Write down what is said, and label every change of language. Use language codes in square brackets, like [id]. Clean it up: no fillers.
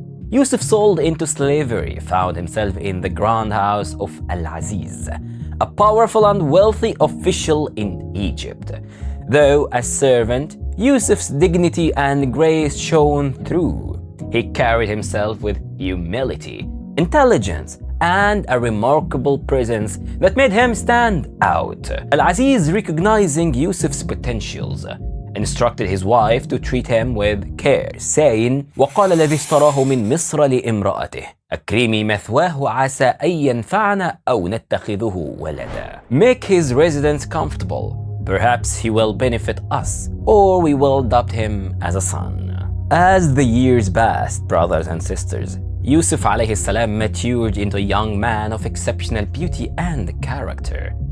[en] Yusuf, sold into slavery, found himself in the grand house of Al-Aziz, a powerful and wealthy official in Egypt. Though a servant, Yusuf's dignity and grace shone through. He carried himself with humility, intelligence, and a remarkable presence that made him stand out. Al-Aziz, recognizing Yusuf's potentials, instructed his wife to treat him with care, saying, [ar] وقال الذي اشتراه من مصر لامرأته أكرمي مثواه عسى أن ينفعنا أو نتخذه ولدا. [en] Make his residence comfortable. Perhaps he will benefit us, or we will adopt him as a son. As the years passed, brothers and sisters, Yusuf alayhi salam matured into a young man of exceptional beauty and character.